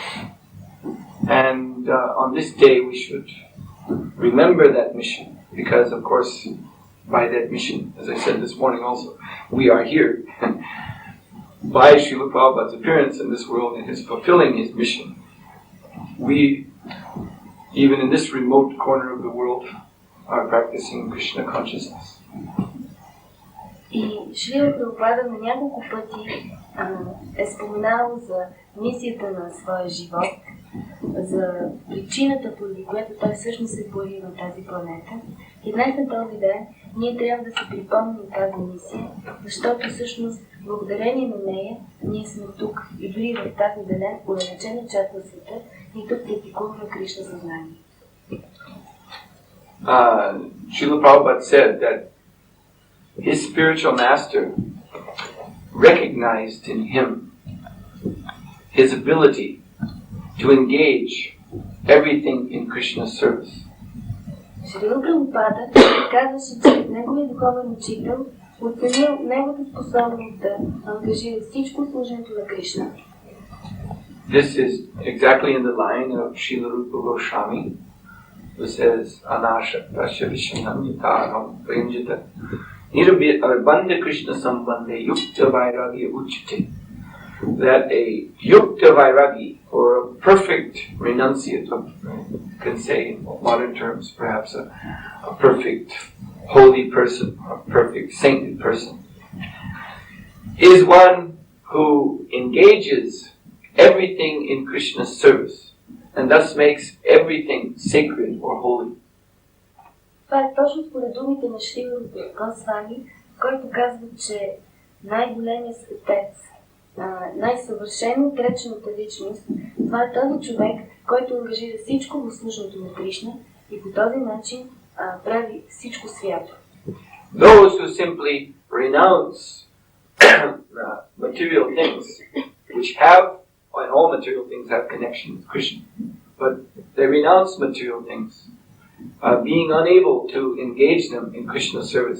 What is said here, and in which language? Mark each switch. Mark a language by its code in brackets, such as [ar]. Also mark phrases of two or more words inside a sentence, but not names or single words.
[en] And on this day we should remember that mission, because of course by that mission, as I said this morning also, we are here. By Srila Prabhupada's appearance in this world and his fulfilling his mission, we, even in this remote corner of the world, are practicing Krishna consciousness. [bg] И Шрила Прабхупада на няколко пъти е споменал за мисията на своя живот, за причината, поради която той всъщност се появи на тази планета. И днес на този ден ние трябва да се припомним тази мисия, защото всъщност благодарение на нея ние сме тук и дори в тази далечена част на света и тук практикуваме Кришна съзнание. [en] Srila Prabhupada said that his spiritual master recognized in him his ability to engage everything in Krishna's service. [bg] Шрила Прабхупада казваше, че неговият духовен учител оценил неговата способност да ангажира всичко служенето на Кришна. [en] This is exactly in the line of Srila Rupa Goswami, who says, [sa] अनाशक्तस्य विशनमितरम् प्रञ्जित निरबन्ध कृष्ण सम्बन्धे युक्त वैराग्य उचिते. [en] That a [sa] युक्त वैरागी, [en] or a perfect renunciate, you can say in modern terms, perhaps a perfect holy person, a perfect saintly person, is one who engages everything in Krishna's service and thus makes everything sacred or holy. [bg] Това е точно според думите на Шрила Госвами, който казва, че най-големият светец, най-съвършено отречената личност, това е този човек, който ангажира всичко в службата на Кришна и по този начин прави всичко свято. [en] Those who simply renounce material things, which have, and all material things have connection with Krishna, but they renounce material things, being unable to engage them in Krishna's service.